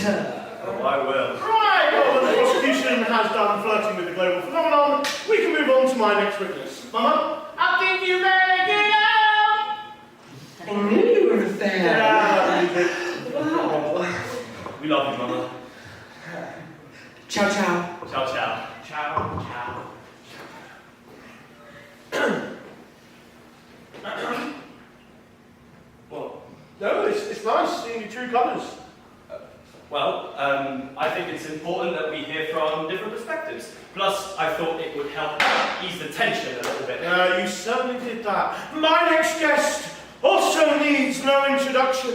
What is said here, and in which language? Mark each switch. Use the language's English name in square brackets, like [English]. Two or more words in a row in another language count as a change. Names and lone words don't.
[English] Oh, I will. Right, well, the prosecution has done flirting with the global phenomenon. We can move on to my next witness. Mama, I think you better get out! I knew you were a fan. Wow. We love you, Mama. [Italian] Ciao, ciao. Ciao, ciao. Ciao, ciao. [English] Well, no, it's nice seeing your true colours. Well, I think it's important that we hear from different perspectives. Plus, I thought it would help ease the tension a little bit. You certainly did that. My next guest also needs no introduction.